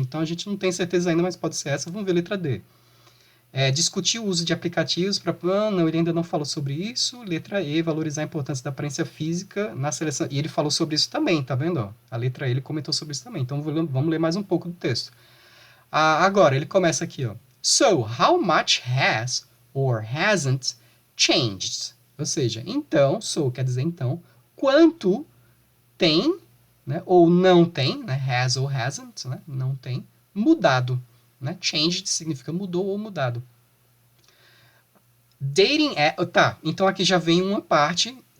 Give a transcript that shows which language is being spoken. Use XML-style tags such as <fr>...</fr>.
<pt>Então a gente não tem certeza ainda, mas pode ser essa. Vamos ver a letra D. Discutir o uso de aplicativos para... Não, ele ainda não falou sobre isso. Letra E, valorizar a importância da aparência física na seleção. E ele falou sobre isso também, tá vendo? Ó, a letra E ele comentou sobre isso também. Então vamos ler mais um pouco do texto. Agora, ele começa aqui, ó.</pt> <en>So, how much has or hasn't changed?</en> <pt>Ou seja, então, so quer dizer então, quanto tem, né, ou não tem, né, has ou hasn't, né, não tem, mudado. Né? Changed significa mudou ou mudado. Dating tá, então aqui já vem uma parte</pt>